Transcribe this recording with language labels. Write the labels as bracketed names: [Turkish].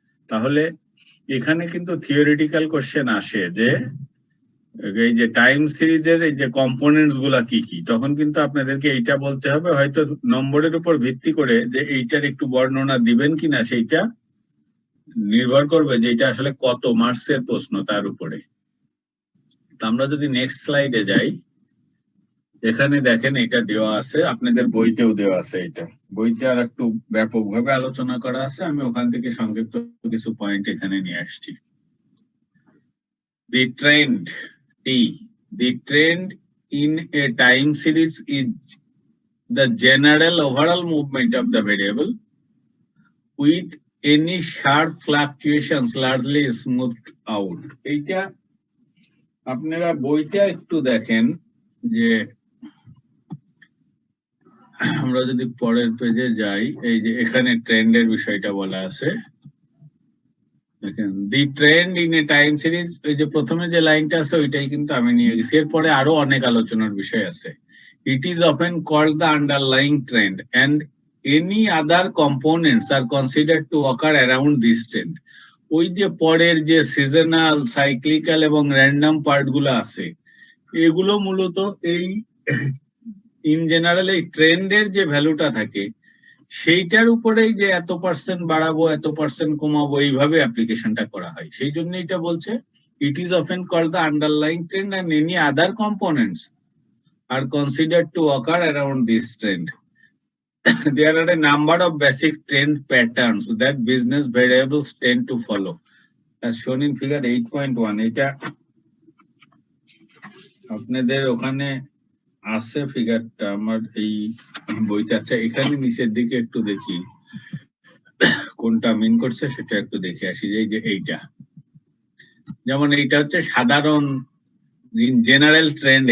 [Bangla] তাহলে এখানে কিন্তু থিওরিটিক্যাল কোশ্চেন আসে যে এই যে টাইম সিরিজের এই যে কম্পোনেন্টস গুলা কি কি, তখন কিন্তু আপনাদেরকে এইটা বলতে হবে, হয়তো নম্বরের উপর ভিত্তি করে যে এইটার একটু বর্ণনা দিবেন কিনা সেইটা নির্ভর করবে যে এটা আসলে কত মার্কসের প্রশ্ন তার উপরে। তো আমরা যদি নেক্সট স্লাইডে যাই, এখানে দেখেন এটা দেওয়া আছে, আপনাদের বইতেও দেওয়া আছে। এটা বইতে আর একটু ব্যাপকভাবে আলোচনা করা আছে, আমি ওখান থেকে সংক্ষিপ্ত কিছু পয়েন্ট এখানে নিয়ে আসছি। [English] The trend T, the trend in a time series is the general overall movement of the variable with any sharp fluctuations largely smoothed out. [Bangla] এইটা আপনারা বইটা একটু দেখেন যে আমরা যদি পরের পেজে যাই, এই যে এখানে ট্রেন্ডের বিষয়টা বলা আছে, দেখেন [English] the trend in a time series, [Bangla] ওই যে প্রথমে যে লাইনটা আছে ওইটাই কিন্তু আমি নিয়ে গেছি, এরপরে আরো অনেক আলোচনার বিষয় আছে। [English] It is often called the underlying trend and any other components are considered to occur around this trend. [Bangla] ওই যে পরের যে সিজনাল, সাইক্লিক্যাল এবং র্যান্ডম পার্ট গুলো আছে, এগুলো মূলত এই ইন জেনারেল এই ট্রেন্ডের যে ভ্যালুটা থাকে সেইটার উপরেই যে এত পার্সেন্ট বাড়াবো এত পার্সেন্ট কমাবো এইভাবে অ্যাপ্লিকেশনটা করা হয়। সেই জন্য এটা বলছে [English] It is often called the underlying trend and any other components are considered to occur around this trend. There are a number of basic trend patterns that business variables tend to follow, as shown in figure 8.1. [Bangla] এটা আপনাদের ওখানে আছে ফিগারটা, আমার এই বইটাতে এখানে নিচের দিকে একটু দেখি কোনটা মিন করছে সেটা একটু দেখে আসি। এই যে এইটা, যেমন এইটা হচ্ছে সাধারণ জেনারেল ট্রেন্ড।